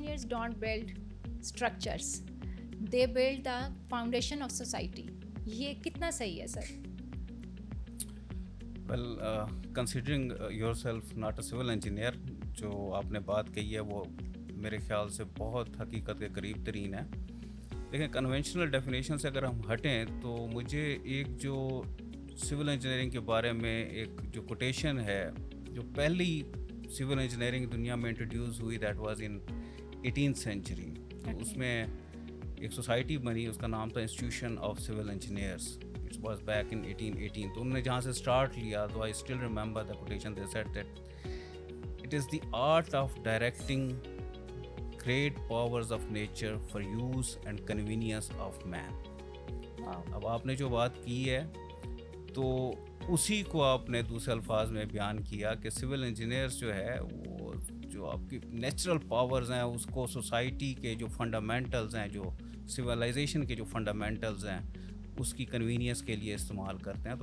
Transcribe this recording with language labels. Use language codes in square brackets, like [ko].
[en] not build structures, they build the foundation of society. [ur] یہ کتنا صحیح ہے سر؟ [en] well considering yourself not a civil engineer, [ur] جو آپ نے بات کہی ہے وہ میرے خیال سے بہت حقیقت کے قریب ترین ہے. لیکن کنونشنل ڈیفینیشن سے اگر ہم ہٹیں تو مجھے ایک جو سول انجینئرنگ کے بارے میں ایک جو کوٹیشن ہے، جو پہلی سول انجینئرنگ دنیا میں انٹروڈیوس ہوئی، [en] That was in 18th century. [ur] تو اس میں ایک سوسائٹی بنی، اس کا نام تھا institution of civil engineers. [en] It was back in 1818. [ur] تو انہوں نے جہاں سے اسٹارٹ لیا، تو [en] I still remember the quotation. They said that it is the art of directing great powers of nature for use and convenience of man. [ur] اب آپ نے جو بات کی ہے تو اسی کو آپ نے دوسرے الفاظ میں بیان کیا کہ سول انجینئرس جو ہے وہ جو آپ کی نیچرل پاورز ہیں اس کو سوسائٹی کے جو فنڈامنٹلز ہیں، جو سویلائزیشن کے جو فنڈامنٹلز ہیں، اس کی کنوینئنس کے لیے استعمال کرتے ہیں.